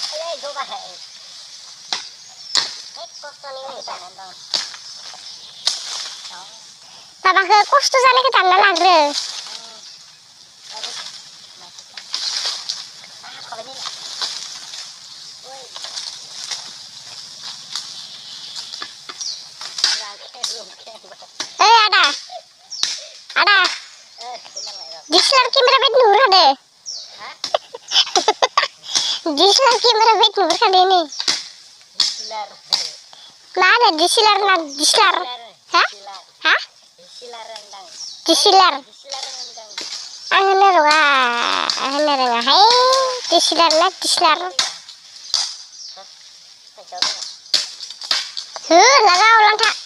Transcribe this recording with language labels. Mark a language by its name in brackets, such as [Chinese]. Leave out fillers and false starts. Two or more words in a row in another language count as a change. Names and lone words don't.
[Bodo] माबाखौ खस्थ' जानायखौ दानना लाग्रो। आदा [English] DSLR camera bed [Bodo] नुहुरखादो? [English] DSLR camera bed [Bodo] नुहुरखादो नै? मा होनो DSLR ना DSLR? हा? हा? DSLR? आं होननो रोङाहाय DSLR ना DSLR? हो लागाव लांथा।